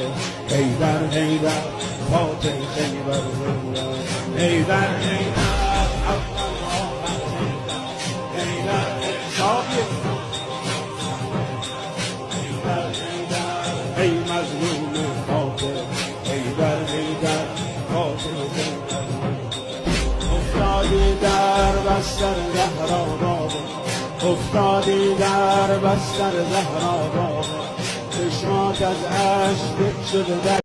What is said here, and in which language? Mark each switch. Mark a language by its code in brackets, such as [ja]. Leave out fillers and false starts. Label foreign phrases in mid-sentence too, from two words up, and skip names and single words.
[az] Heydər, Heydər, Fatih, Heydər, Heydər, ey məzlum Fatih. Heydər, Heydər, Fatih, [fa] افتادی در بستر زهرآباد، افتادی در بستر زهرآباد، چشمات از اشک شده.